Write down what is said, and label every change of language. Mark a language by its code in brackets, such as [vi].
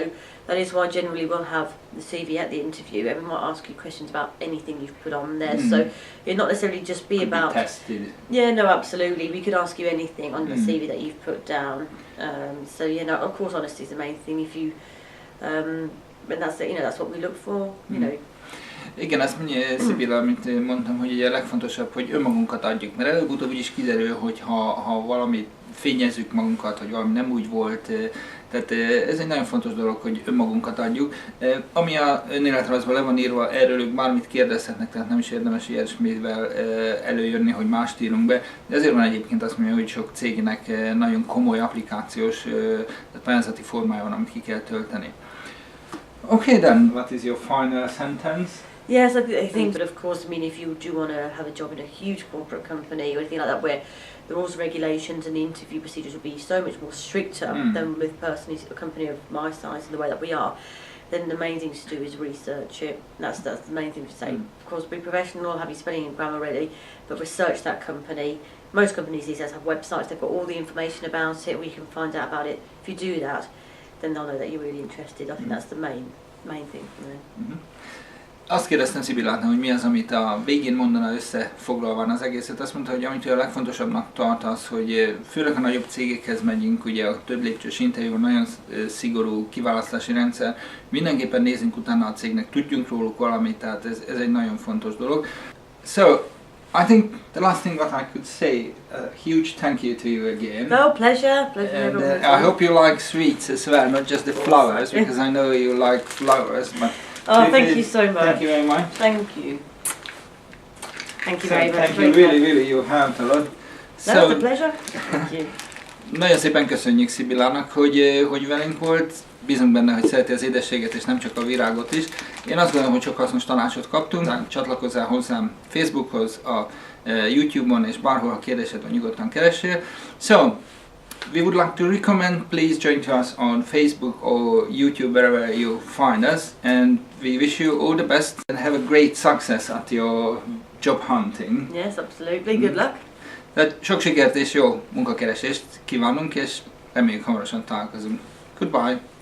[en] So that is why generally we'll have the CV at the interview, and we might ask you questions about anything you've put on there. So it not necessarily just be about tested. Yeah, no, absolutely. We could ask you anything on the CV that you've put down. So of course, honesty is the main thing. If you but that's what we look for, [hu] Igen, azt mondja Sybilla, amit mondtam, hogy ugye a legfontosabb, hogy önmagunkat adjuk, mert előbb-utóbb is kiderül, hogy ha valami fényezzük magunkat, hogy valami nem úgy volt, tehát ez egy nagyon fontos dolog, hogy önmagunkat adjuk. Ami a önéletrajzban le van írva, erről ők bármit kérdezhetnek, tehát nem is érdemes ilyesmivel előjönni, hogy mást írunk be. De ezért van egyébként azt mondja, hogy sok cégnek nagyon komoly applikációs, tehát pályázati formája van, amit ki kell tölteni. [en] Okay then, what is your final sentence? Yes, I think, but of course, I mean, if you do want to have a job in a huge corporate company or anything like that, where the rules, regulations, and the interview procedures will be so much more stricter than with a company of my size and the way that we are, then the main thing to do is research it. That's the main thing to say. Of course, be professional, have your spelling and grammar ready, but research that company. Most companies these days have websites. They've got all the information about it. We can find out about it. If you do that, then they'll know that you're really interested. I think that's the main thing for them. [hu] Azt kérdeztem Sybillától, hogy mi az, amit a végén mondana összefoglalva az egészet. Azt mondta, hogy amit ő a legfontosabbnak tart az, hogy főleg a nagyobb cégekhez megyünk, ugye a több lépcsős interjúban nagyon szigorú kiválasztási rendszer. Mindenképpen nézzünk utána a cégnek, tudjunk róluk valamit, tehát ez egy nagyon fontos dolog. [en] So, I think the last thing what I could say, a huge thank you to you again. No, pleasure. And I hope you like sweets as well, not just the flowers, because I know you like flowers. But thank you so much. Thank you very much. Thank you. Thank you very much. Thank you, really, you helped a lot. That was a pleasure. Thank you. [hu] Nagyon szépen köszönjük Sybillának, hogy velünk volt. Bízunk benne, hogy szereti az édességet és nem csak a virágot is. Én azt gondolom, hogy sok hasznos tanácsot kaptunk. Csatlakozzál hozzám Facebookhoz, a YouTube-on és bárhol, ha kérdésed van, nyugodtan keressél. [en] So, we would like to recommend, please join us on Facebook or YouTube, wherever you find us. And we wish you all the best and have a great success at your job hunting. Yes, absolutely. Good luck. [hu] Tehát sok sikert és jó munkakeresést kívánunk, és reméljük hamarosan találkozunk. Goodbye!